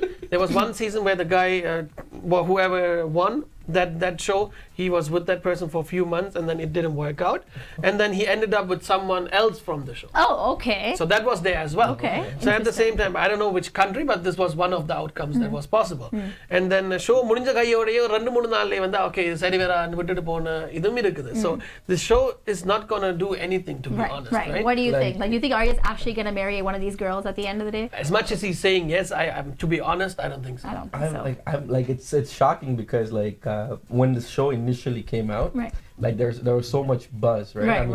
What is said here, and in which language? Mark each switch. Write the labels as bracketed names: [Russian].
[English] There was one season where the guy whoever won that show, he was with that person for a few months and then it didn't work out, and then he ended up with someone else from the show. Oh, okay. So that was there as well. Okay. So at the same time, I don't know which country, but this was one of the outcomes that was possible. [Tamil] And then show முடிஞ்ச கையோடயே 2-3 நாள்லயே வந்து okay சரி வேறான்னு விட்டுட்டு போன இதும் இருக்குது. [English] So this show is not going to do anything, to be honest, right? What do you think? Like, do you think Arya's actually going to marry one of these girls at the end of the day? As much as he's saying yes, I'm to be honest, I don't think so. I don't think so. I'm like it's shocking because like when the show initially came out, like there was so much buzz, right?